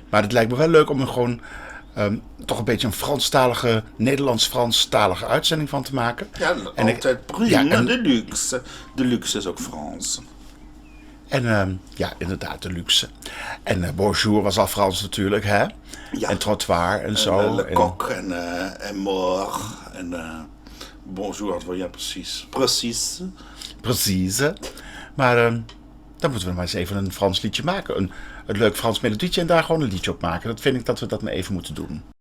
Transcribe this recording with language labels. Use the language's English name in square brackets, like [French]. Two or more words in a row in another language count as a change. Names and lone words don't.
[Dutch] Maar het lijkt me wel leuk om er gewoon toch een beetje een Franstalige, Nederlands-Franstalige uitzending van te maken. Ja, En altijd prima, ja, en- de luxe. De luxe is ook Frans. En ja, inderdaad, de luxe. En bonjour was al Frans natuurlijk, hè? Ja. En trottoir en zo. En, Le En- [French] Coq en mort. [Dutch] En bonjour had wel, ja precies. Precies. Precies. Maar dan moeten we maar eens even een Frans liedje maken. Een leuk Frans melodietje en daar gewoon een liedje op maken. Dat vind ik dat we dat maar even moeten doen.